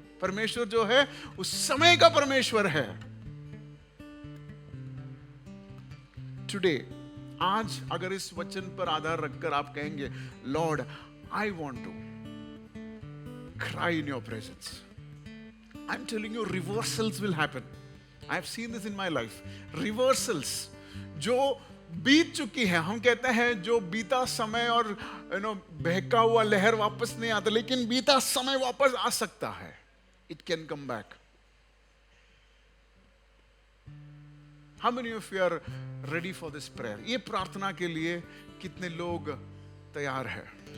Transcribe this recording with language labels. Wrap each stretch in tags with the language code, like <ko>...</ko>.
<hi>परमेश्वर जो है उस समय का परमेश्वर है। टुडे, आज अगर इस वचन पर आधार रखकर आप कहेंगे, Lord,</hi> <en>I want to cry in your presence. I'm telling you, reversals will happen. I've seen this in my life.</en> <hi>Reversals जो बीत चुकी है, हम कहते हैं जो बीता समय और बहका हुआ लहर वापस नहीं आता, लेकिन बीता समय वापस आ सकता है।</hi> <en>It can come back. How many of you are ready for this prayer?</en> <hi>ये प्रार्थना के लिए कितने लोग तैयार हैं?</hi>